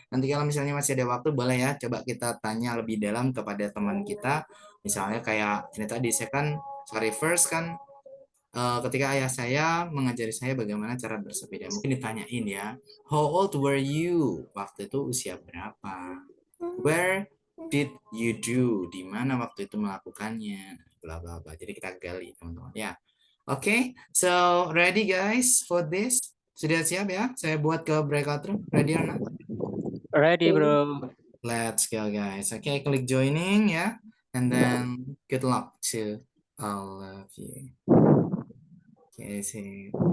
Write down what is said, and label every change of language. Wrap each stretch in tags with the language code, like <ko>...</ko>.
<id>Nanti kalau misalnya masih ada waktu, boleh ya, coba kita tanya lebih dalam kepada teman kita. Misalnya kayak ini tadi, saya kan, first kan, ketika ayah saya mengajari saya bagaimana cara bersepeda.</id> <en>Mungkin ditanyain ya, how old were you?</en> <id>Waktu itu usia berapa?</id> <en>Where did you do?</en> <id>Di mana waktu itu melakukannya? Bla bla bla. Jadi kita gali teman-teman ya.</id> <en>Oke, so ready guys for this?</en> <id>Sudah siap ya? Saya buat ke breakout room.</id> <en>Ready or not? Ready, bro. Let's go guys. Okay,</en> <id>klik joining ya.</id> <en>And then good luck to all of you. Okay, see.</en>